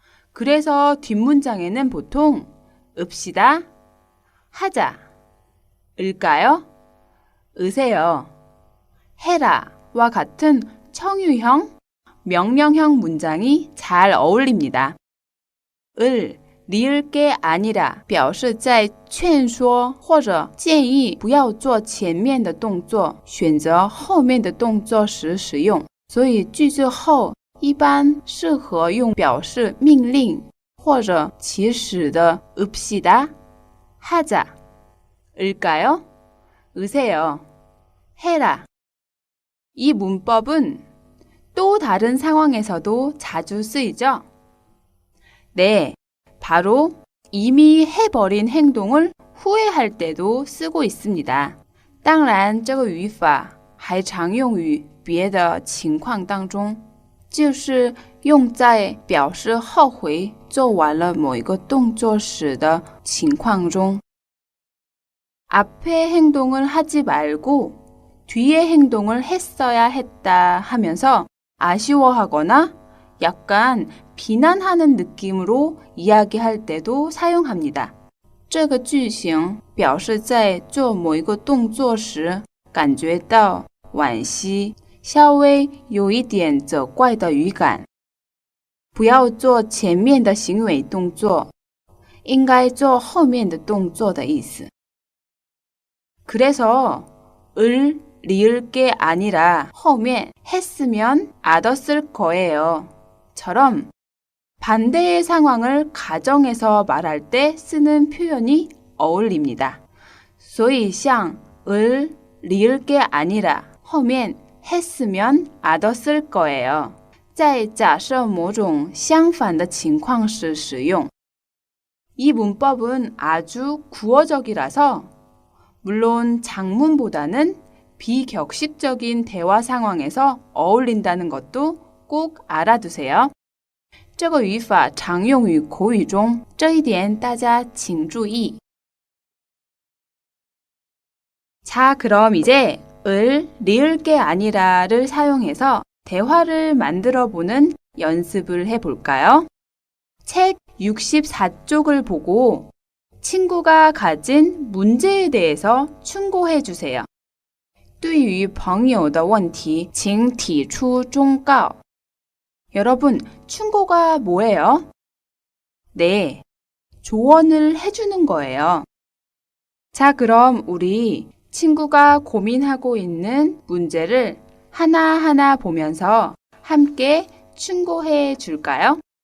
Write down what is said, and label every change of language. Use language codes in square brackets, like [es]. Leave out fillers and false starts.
[ko] 그래서 뒷문장에는 보통 읍시다, 하자, 을까요? 으세요, 해라와 같은 청유형, 명령형 문장이 잘 어울립니다. [zh] 리을 게 아니라 表示在劝说或者建议不要做前面的动作，选择后面的动作时使用。所以句子后一般适合用表示命令或者祈使的 [ko] 읍시다, 하자, 을까요? 으세요, 해라. 이 문법은 또 다른 상황에서도 자주 쓰이죠? 네, 바로 이미 해버린 행동을 후회할 때도 쓰고 있습니다. [zh] 当然这个语法还常用于别的情况当中，就是用在表示后悔做完了某一个动作时的情况中。 [ko] 앞에 행동을 하지 말고 뒤에 행동을 했어야 했다 하면서 아쉬워하거나 약간 비난하는 느낌으로 이야기할 때도 사용합니다. [zh] 这个句型表示在做某一个动作时感觉到惋惜，稍微有一点责怪的语感。不要做前面的行为动作，应该做后面的动作的意思。 [ko] 그래서 리을 게 아니라 [zh] 后面 [ko] 했으면 알았을 거예요 처럼 반대의 상황을 가정해서 말할 때 쓰는 표현이 어울립니다. [zh] 所以像리을 게 아니라 后面 [ko] 했으면 알았을 거예요. [zh] 在假设某种相反的情况时使用。 [ko] 이 문법은 아주 구어적이라서 물론 장문보다는 비격식적인 대화 상황에서 어울린다는 것도 꼭 알아두세요. [zh] 这个语法常用于口语中，这一点大家请注意。 [ko] 자, 그럼 이제 리을 게 아니라를 사용해서 대화를 만들어 보는 연습을 해볼까요? 책 64쪽을 보고 친구가 가진 문제에 대해서 충고해 주세요. [zh] 对于朋友的问题，请提出忠告。 [ko] 여러분, 충고가 뭐예요? 네, 조언을 해주는 거예요. 자, 그럼 우리 친구가 고민하고 있는 문제를 하나하나 보면서 함께 충고해 줄까요?